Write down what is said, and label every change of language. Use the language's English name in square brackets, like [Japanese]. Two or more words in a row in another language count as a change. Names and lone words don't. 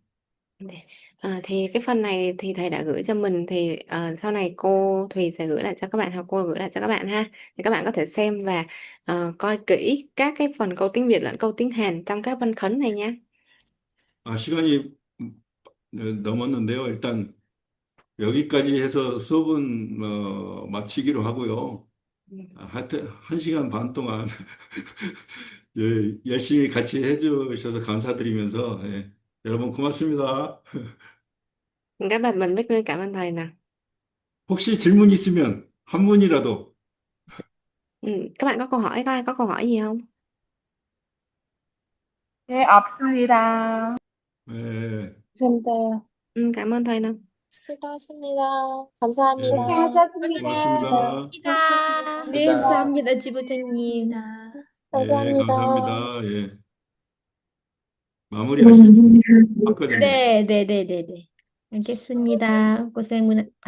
[Vietnamese] Dạ. Thì cái phần này thì thầy đã gửi cho mình, thì sau này cô Thùy sẽ gửi lại cho các bạn, hoặc cô gửi lại cho các bạn ha, thì các bạn có thể xem và coi kỹ các cái phần câu tiếng Việt lẫn câu tiếng Hàn trong các văn khấn này nha. [Korean] 시간이 넘었는데요. 일단 여기까지 해서 수업은 마치기로 하고요. [Vietnamese] Ừ. [Korean] 하여튼 1시간 반 동안 예, 열심히 같이 해주셔서 감사드리면서 예, 여러분 고맙습니다. [Vietnamese] Các bạn mình biết cảm ơn thầy nè. [Korean] 혹시 질문 있으면 한 문이라도 [Vietnamese] Ừ. Các bạn có câu hỏi, có câu hỏi gì không? [Korean] 네, 없습니다. 예, 감사합니다. [Vietnamese] Ừ, cảm ơn thầy nè. [Korean] 수고하십니다. 감사합니다. 예, 수고하셨습니다. 고맙습니다. 네, 감사합니다, 지부장님. 예, 감사합니다. 감사합니다. 예, 마무리하시죠. 박 과장님. 네, 네, 네, 네, 네. 알겠습니다.